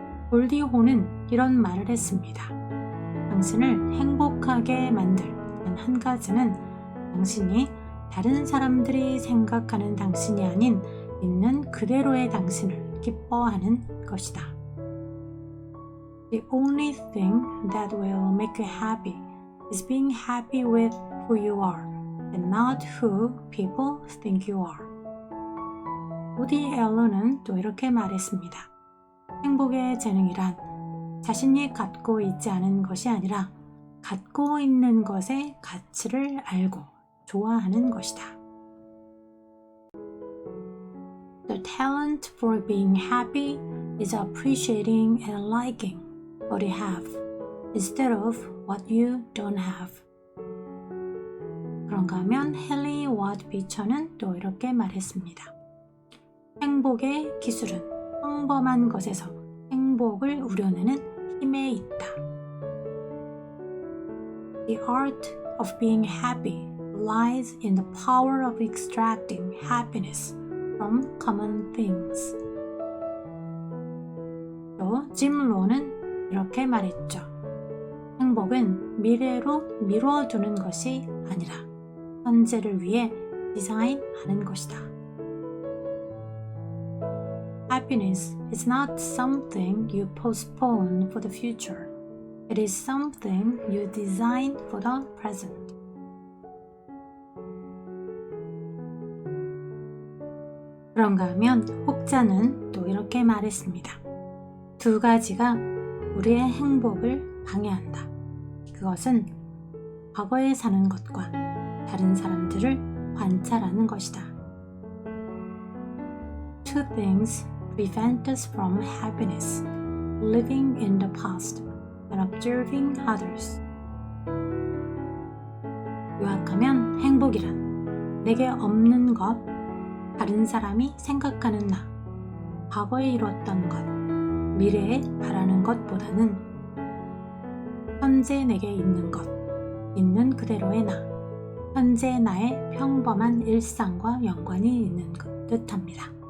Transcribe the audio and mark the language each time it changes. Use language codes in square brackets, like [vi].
[ko] 골디 호는 이런 말을 했습니다. 당신을 행복하게 만들 단 한 가지는 당신이 다른 사람들이 생각하는 당신이 아닌 있는 그대로의 당신을 기뻐하는 것이다. [en] The only thing that will make you happy is being happy with who you are and not who people think you are. [ko] 우디 앨런은 또 이렇게 말했습니다. 행복의 재능이란 자신이 갖고 있지 않은 것이 아니라 갖고 있는 것의 가치를 알고 좋아하는 것이다. [en] The talent for being happy is appreciating and liking what you have instead of what you don't have. [ko] 그런가 하면 헨리 워드 비처는 또 이렇게 말했습니다. 행복의 기술은 평범한 것에서 행복을 우려내는 힘에 있다. [en] The art of being happy lies in the power of extracting happiness from common things. [ko] 또 짐 로는 이렇게 말했죠. 행복은 미래로 미뤄두는 것이 아니라 현재를 위해 디자인하는 것이다. [en] Happiness is not something you postpone for the future. It is something you design for the present. [ko] 그런가 하면 혹자는 또 이렇게 말했습니다. 두 가지가 우리의 행복을 방해한다. 그것은 과거에 사는 것과 다른 사람들을 관찰하는 것이다. [en] Two things prevent us from happiness, living in the past and observing others. [ko] 요약하면 행복이란 내게 없는 것, 다른 사람이 생각하는 나, 과거에 이뤘던 것, 미래에 바라는 것보다는 현재 내게 있는 것, 있는 그대로의 나, 현재 나의 평범한 일상과 연관이 있는 듯합니다.